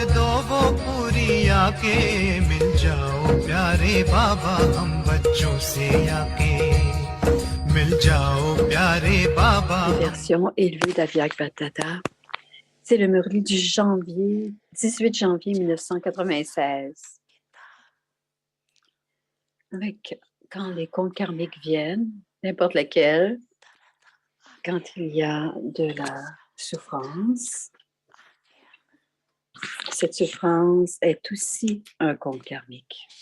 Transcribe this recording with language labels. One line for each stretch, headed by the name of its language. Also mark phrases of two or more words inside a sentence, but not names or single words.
Hindi: दो वो पूरी आके मिल जाओ प्यारे बाबा हम बच्चों से आके मिल जाओ प्यारे बाबा
French: Version élevée d'Aviak Batata. C'est le murli du 18 janvier 1996. Avec, quand les comptes karmiques viennent, n'importe lesquels, quand il y a de la souffrance, cette souffrance est aussi un compte karmique.